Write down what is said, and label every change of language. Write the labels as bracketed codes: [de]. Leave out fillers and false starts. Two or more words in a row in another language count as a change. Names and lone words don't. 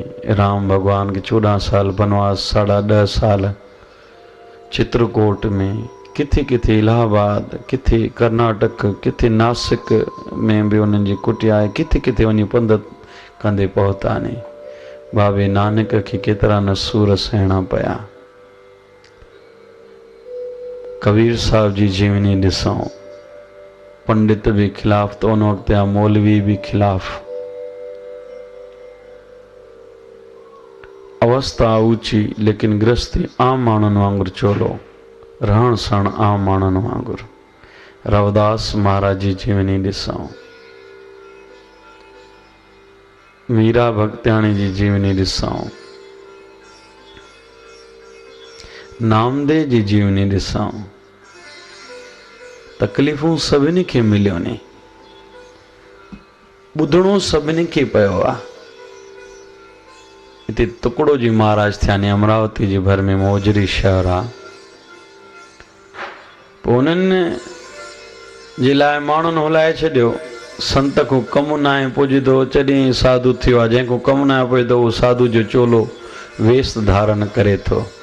[sd] राम भगवान खे 14 साल बनवास, 10.5 साल चित्रकूट में, किथे किथे इलाहाबाद, किथे कर्नाटक, किथे नासिक में भी उन्हनि जी कुटिया आहे, किथे किथे वञी पंध कंदे पहुता ने। बाबे नानक खे केतिरा न सूर सहणा पिया। कबीर साहब जी जीवनी ॾिसूं, पंडित भी खिलाफ तो उन वक्त या मौलवी भी खिलाफ। अवस्था ऊंची, लेकिन गृहस्थी आम माण्हुनि वांगुरु चोलो, रहण सहण आम माण्हुनि वांगुरु। रवदास महाराज जी जीवनी ॾिसूं, मीरा भगत्याणी जी जीवनी ॾिसूं, नामदेव जी जीवनी ॾिसूं। तकलीफ़ूं सभिनी खे मिलियो ने, ॿुधणो सभिनी खे पियो आहे। हिते टुकड़ो जी महाराज थिया ने, अमरावती जे भर में मोजरी शहर आहे। पोइ उन्हनि जे लाइ माण्हुनि हुलाए छॾियो, संत को कमु न आहे पुॼंदो, चॾहिं साधु थियो आहे। जंहिंखो कमु न आहे पुॼंदो उहो साधु जो चोलो वेश धारण करे थो।